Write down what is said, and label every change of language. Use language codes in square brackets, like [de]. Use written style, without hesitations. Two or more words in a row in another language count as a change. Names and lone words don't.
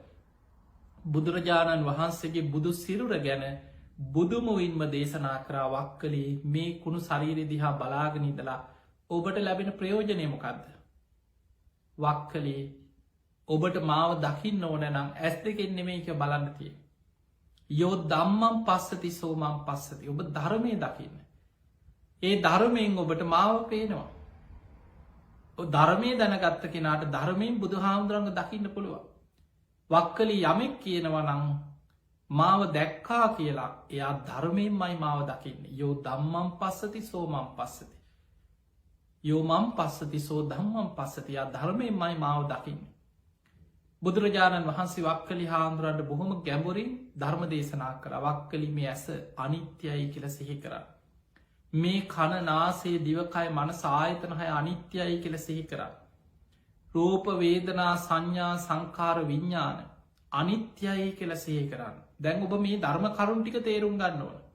[si] බුදුරජාණන් වහන්සේගේ බුදු සිරුර ගැන බුදුමුවින්ම දේශනා කරා වක්කලේ මේ කුණු ශරීරය දිහා බලාගනිදලා ඔබට ලැබෙන ප්‍රයෝජනයමොකක්ද වක්කලේ ඔබට මාව දකින්න ඕන නම් ඇස් දෙකෙන් නෙමේක බලන්නතිය [pi] යෝ දම්මම් පස්සති සෝමම් පස්සති [si] ඔබ ධර්මය දකින්න ඒ ධර්මයෙන් ඔබට මාව පේනවා ධර්මය දැනගත්ත කෙනාට ධර්මයෙන් බුදු හාමුදුරන්ග දකින්න පුළුවන් වක්කලි යමෙක් කියනවනං මාව දැක්කා කියලා එයා ධර්මයෙන් මයි මාව දකින්න [pi] යෝ දම්මම් පස්සති සෝමම් පස්සති යෝ මම් පස්සති සෝ දම්මම් පස්සතියා [si] ධර්මයෙන් මයි මාව දකින්න බුදුරජාණන් වහන්සේ වක්කලි හාමුදුරන්ට බොහොම ගැඹුරින් ධර්ම දේශනා කර වක්කලි මේ ඇස අනිත්‍යයි කියල සිහි කර මේ කණ නාසේ දිවකය මනස ආයතනහය අනිත්‍යයි කියල සිහි කර රූප වේදනා සංඥා සංකාර විඤ්ඥාන අනිත්‍යයි කියල සිහි කරන්න දැන් ඔබ මේ ධර්ම කරුන් ටික තේරුම් ගන්න ඕන